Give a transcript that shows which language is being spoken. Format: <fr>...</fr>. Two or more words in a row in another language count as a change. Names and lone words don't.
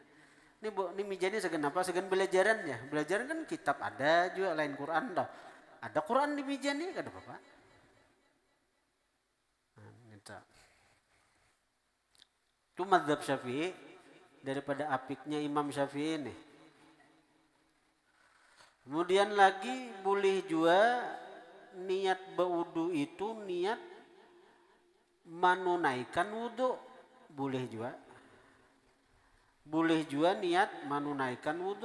<bjn>Ini mijanya sagan apa? Sagan belajaran ya. Belajaran kan kitab ada juga lain Quran dah. Ada Quran di meja nih kada apa-apa. Itu mazhab Syafi'i daripada apiknya Imam Syafi'i ini. Kemudian lagi boleh juga niat berwudu itu niat menunaikan wudu, boleh juga. Boleh juga niat menunaikan wudu.</bjn>